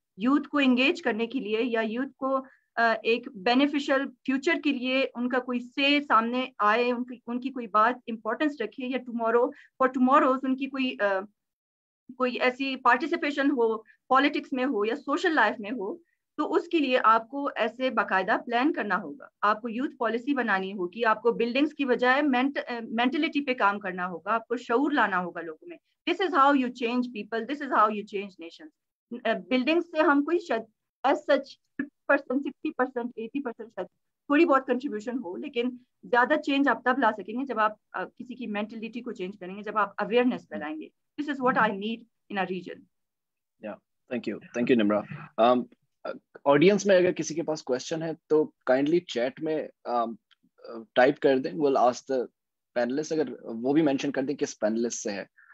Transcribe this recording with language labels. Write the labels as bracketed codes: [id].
[ur] Youth کو engage کرنے کے لیے یا یوتھ کو ایک بینیفیشل فیوچر کے لیے ان کا کوئی سے سامنے آئے, ان کی کوئی بات امپورٹنس رکھے, یا ٹموروز ان کی کوئی ایسی پارٹیسپیشن ہو, پالیٹکس میں ہو یا سوشل لائف میں ہو, تو اس کے لیے آپ کو ایسے باقاعدہ پلان کرنا ہوگا. آپ کو یوتھ پالیسی بنانی ہوگی, آپ کو بلڈنگس کی بجائے مینٹلٹی پہ کام کرنا ہوگا, آپ کو شعور لانا ہوگا لوگوں میں. [en] This is how you change people, this is how you change nations. [ur] Building سے ہم کوئی ایز سچ 50%, 60%, 80% شاید تھوڑی بہت کنٹریبیوشن ہو, لیکن زیادہ چینج آپ تب لا سکیں گے جب آپ کسی کی مینٹلٹی کو چینج کریں گے, جب آپ اویئرنیس پھیلائیں گے. [en] This is what I need in our region. Yeah, thank you Nimra. [ur] Audience میں اگر کسی کے پاس کوشچن ہے تو کائنڈلی چیٹ میں ٹائپ کر دیں. [en] we'll ask the panelists, [ur] اگر وہ بھی مینشن کر دیں کس پینلسٹ سے ہے.